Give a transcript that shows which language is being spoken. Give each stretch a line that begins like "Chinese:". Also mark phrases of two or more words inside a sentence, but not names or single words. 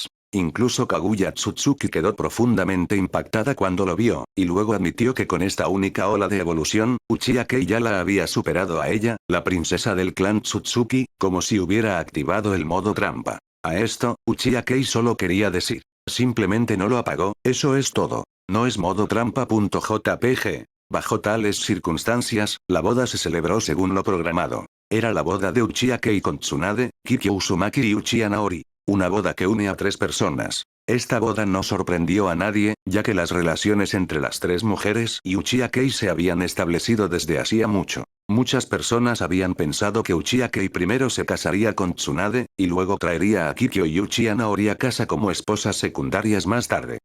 Spanish: Incluso Kaguya Tsutsuki quedó profundamente impactada cuando lo vio, y luego admitió que con esta única ola de evolución, Uchiha Kei ya la había superado a ella, la princesa del clan Tsutsuki, como si hubiera activado el modo trampa. A esto, Uchiha Kei solo quería decir. Simplemente no lo apagó, eso es todo. No es modo trampa. JPG. Bajo tales circunstancias, la boda se celebró según lo programado. Era la boda de Uchiha Kei con Tsunade, Kikyo Uzumaki y Uchiha Naori. Una boda que une a 3 personas. Esta boda no sorprendió a nadie, ya que las relaciones entre las 3 mujeres y Uchiha Kei se habían establecido desde hacía mucho. Muchas personas habían pensado que Uchiha Kei primero se casaría con Tsunade, y luego traería a Kikyo y Uchiha Naori a casa como esposas secundarias más tarde.